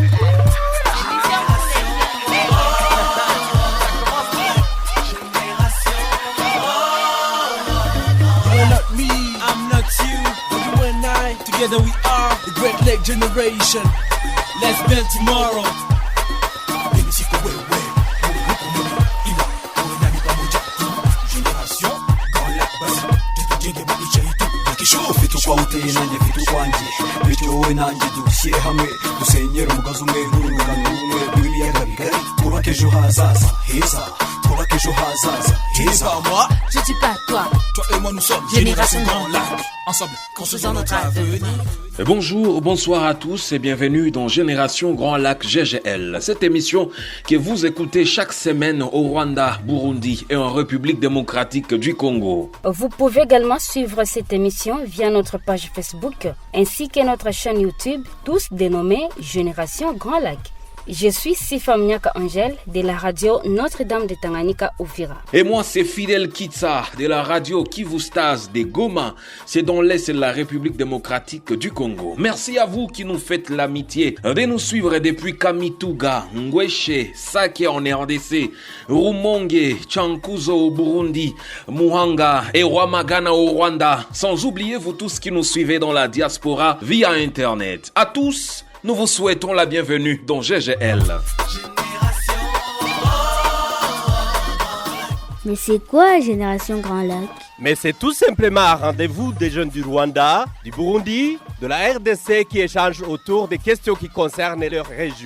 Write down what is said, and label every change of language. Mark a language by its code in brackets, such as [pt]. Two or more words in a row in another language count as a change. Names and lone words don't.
[en] You're not me, I'm not you, but you and I, together we are the Great Lake Generation. Let's build tomorrow. Kwa utenanye vitu kwanje [rw] bityo wowe nanjye dushyire hamwe dusenyera umugozi umwe n'urungano rumwe rw'ibiyaga bigari twubake ejo hazaza heza twubake ejo hazaza heza. [fr] Moi, Je dis pas toi. toi et moi nous sommes Génération Grand Lac. Ensemble, construisons notre avenir. Bonjour, bonsoir à tous et bienvenue dans Génération Grand Lac GGL. Cette émission que vous écoutez chaque semaine au Rwanda, Burundi et en République démocratique du Congo. Vous pouvez également suivre cette émission via notre page Facebook ainsi que notre chaîne YouTube, tous dénommés Génération Grand Lac. Je suis Sifa Mnyaka Angel de la radio Notre-Dame de Tanganyika Uvira. Et moi, c'est Fidel Kitsa de la radio Kivu Stars de Goma. C'est dans l'Est de la République démocratique du Congo. Merci à vous qui nous faites l'amitié de nous suivre depuis Kamituga, Ngweshe, Sake en RDC, Rumonge, Chankuzo au Burundi, Muhanga et Rwamagana au Rwanda. Sans oublier vous tous qui nous suivez dans la diaspora via Internet. À tous, nous vous souhaitons la bienvenue dans GGL. Mais c'est quoi Génération Grand Lac? Mais c'est tout simplement un rendez-vous des jeunes du Rwanda, du Burundi, de la RDC qui échangent autour des questions qui concernent leur région.